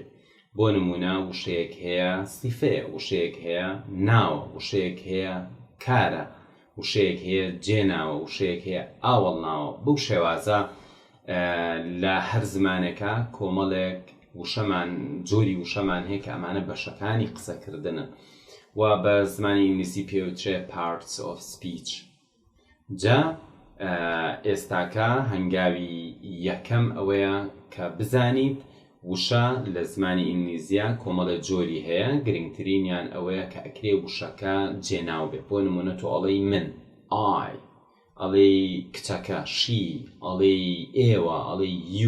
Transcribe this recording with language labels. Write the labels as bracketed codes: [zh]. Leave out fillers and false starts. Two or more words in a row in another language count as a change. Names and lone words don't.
[ckb] بۆ نمونە وشەیەک هەیە سیفەیە، وشەیەک هەیە ناوە، وشەیەک هەیە کارە، وشەیەک هەیە جێناوە، وشەیەک هەیە ئاوەڵ ناوە. بەو شێوازە لە هەر زمانێکە کۆمەڵێک وشەمان جۆری وشەمان هەیە کە ئەمانە بەشەکانی قسەکردنن و بە زمانی ئینگلیزی پێوترێ [en] parts of speech. [ckb] جا ئێستاکە هەنگاوی یەکەم ئەوەیە کە بزانیت وشە لە زمانی ئینگلیزیە کۆمەڵە جۆری هەیە. گرنگترینیان ئەوەیە کە ئەکرێ وشەکە جێناو بێت. بۆ نمونە تۆ ئەڵێی من ئای، ئەڵێی کچەکە شی، ئەڵێی ئێوە، ئەڵێی یو.